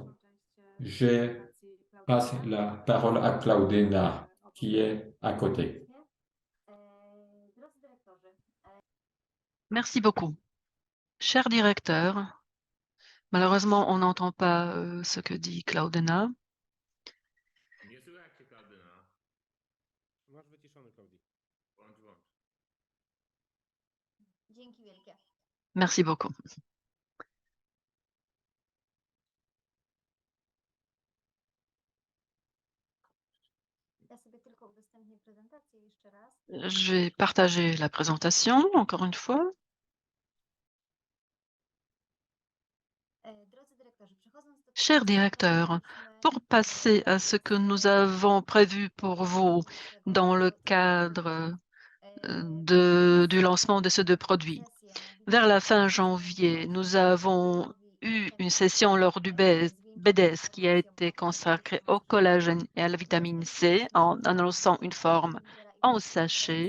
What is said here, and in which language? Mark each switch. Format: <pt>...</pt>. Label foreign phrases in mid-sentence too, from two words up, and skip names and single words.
<fr>Je passe la parole à Claudina, qui est à côté. Merci beaucoup. Cher directeur, malheureusement, on n'entend pas ce que dit Claudena.</fr> <pl>Nie słychać cię, Klaudyna. Masz wyciszony, Klaudii. Włącz, włącz. Dzięki wielkie.</pl> <fr>Merci beaucoup. Je vais partager la présentation encore une fois. Cher directeur, pour passer à ce que nous avons prévu pour vous dans le cadre du lancement de ces deux produits, vers la fin janvier, nous avons eu une session lors du BDS qui a été consacrée au collagène et à la vitamine C en annonçant une forme en sachet.</fr>